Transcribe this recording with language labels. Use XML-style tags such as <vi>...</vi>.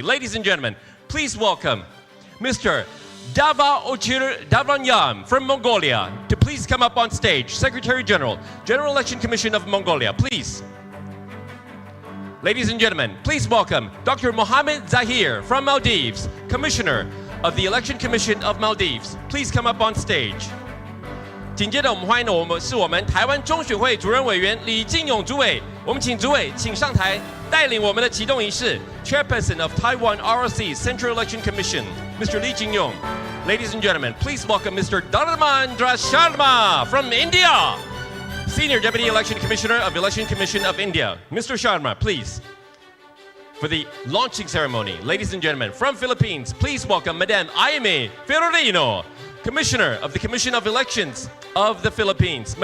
<en>Ladies and gentlemen, please welcome Mr. Dava Ochir Davranyam from Mongolia to please come up on stage. Secretary General, General Election Commission of Mongolia, please. Ladies and gentlemen, please welcome Dr. Mohammed Zahir from Maldives, Commissioner of the Election Commission of Maldives. Please come up on stage.</en> <zh>紧接着我们欢迎的是我们台湾中选会主任委员李进勇主委，我们请主委请上台带领我们的启动仪式。</zh> <en>Chairperson of Taiwan ROC Central Election Commission, Mr. Li Jingyong. Ladies and gentlemen, please welcome Mr. Dharmendra Sharma from India, Senior Deputy Election Commissioner of Election Commission of India. Mr. Sharma, please. For the launching ceremony, ladies and gentlemen, from Philippines, please welcome Madame Aimee Ferrarino, Commissioner of the Commission of Elections of the Philippines.</en>